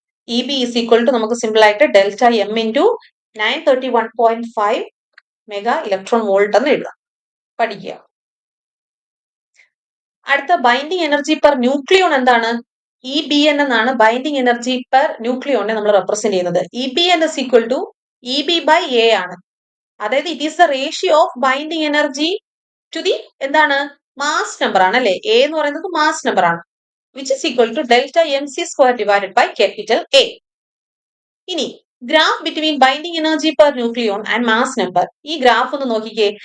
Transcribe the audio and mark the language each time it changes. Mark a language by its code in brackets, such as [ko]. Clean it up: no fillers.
[en] EB is equal to [ml] നമുക്ക് simple ആയിട്ട് delta M into 931.5 mega electron volt എന്ന് എഴുതാം. പഠിക്കുക. അടുത്ത ബൈൻഡിങ് എനർജി പെർ ന്യൂക്ലിയോൺ എന്താണ്? EBN എന്നാണ് ബൈൻഡിങ് എനർജി പെർ ന്യൂക്ലിയോണിനെ നമ്മൾ റെപ്രസെന്റ് ചെയ്യുന്നത്. [en] EBN is equal to EB by A ആണ്. അതായത് it is the ratio of binding energy to the [ml] എന്താണ് മാസ് നമ്പർ ആണ് അല്ലെ. എ എന്ന് പറയുന്നത് മാസ് നമ്പർ ആണ്. [en] Which is equal to delta MC square divided by capital A. ഇനി graph between binding energy per nucleon and mass number. [ml] ഈ graph ഒന്ന് നോക്കിക്കേ.